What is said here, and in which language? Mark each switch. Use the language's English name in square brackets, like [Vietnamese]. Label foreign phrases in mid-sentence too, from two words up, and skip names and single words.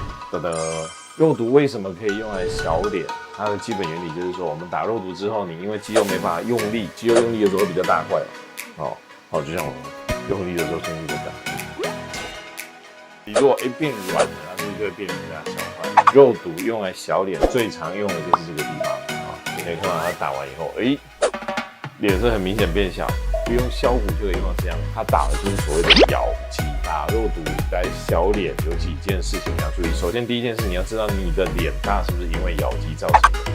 [Chinese] 肉毒为什麼可以用來小臉？它的基本原理就是說，我們打肉毒之後，你因為肌肉沒辦法用力，肌肉用力的時候會比較大塊，就像我用力的時候胸部比較大。你如果變軟了，它就會變比較小塊。肉毒用來小臉最常用的就是這個地方你可以看到它打完以後，臉是很明顯變小。不用削骨就可以用到這樣，它打的就是所謂的咬肌。打肉毒在小臉有幾件事情你要注意。首先，第一件事你要知道你的臉大是不是因為咬肌造成的。